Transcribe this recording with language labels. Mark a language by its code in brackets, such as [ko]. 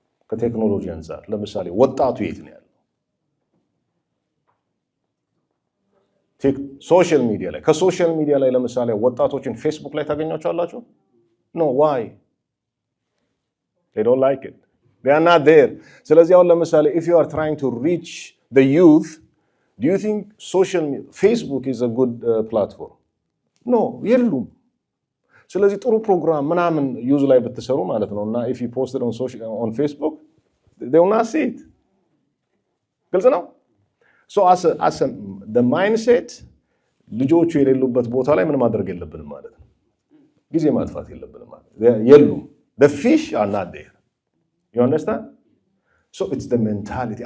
[am] ከቴክኖሎጂ አንፃር ለምሳሌ ወጣቱ የት ነው ያለው? ሶሻል ሚዲያ ላይ። ከሶሻል ሚዲያ ላይ ለምሳሌ ወጣቶችን ፌስቡክ ላይ ታገኛቸዋላችሁ? [en] No, why? They don't like it. They are not there. [am] ስለዚህ አሁን ለምሳሌ [en] if you are trying to reach the youth, do you think Facebook is a good platform? No, [am] የሉም። ስለዚህ ጥሩ ፕሮግራም ምናምን ዩዝ ላይ ብትሰሩ ማለት ነው እና [en] if you post it on Facebook, they will not see it. [am] ግልጽ ነው። [en] as the mindset [am] ልጆቹ የሌሉበት ቦታ ላይ ምን ማድረግ የለብንም ማለት ነው። ጊዜ ማጥፋት የለብንም ማለት ነው። የሉም። [en] the fish are not there. You understand? It's the mentality.